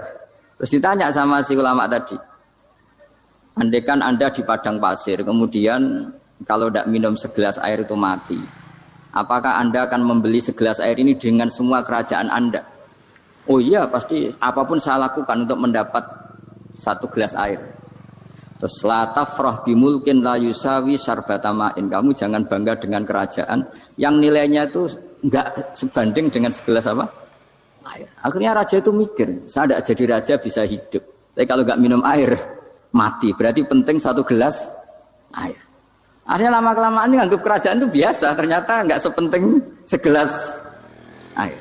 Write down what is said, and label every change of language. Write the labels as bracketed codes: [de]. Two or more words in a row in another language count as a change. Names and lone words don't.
[id] Terus ditanya sama si ulama tadi. Andaikan Anda di padang pasir, kemudian kalau tidak minum segelas air itu mati. Apakah Anda akan membeli segelas air ini dengan semua kerajaan Anda? Oh iya, pasti apapun saya lakukan untuk mendapat satu gelas air. [ar] Terus لا تفرح بملك لا يساوي شربة ماء. [id] Kamu jangan bangga dengan kerajaan yang nilainya itu enggak sebanding dengan segelas apa? Air. Akhirnya raja itu mikir, saya tidak jadi raja bisa hidup. Tapi kalau enggak minum air mati. Berarti penting satu gelas air. Akhirnya lama-kelamaan nganggap kerajaan itu biasa, ternyata enggak sepenting segelas air.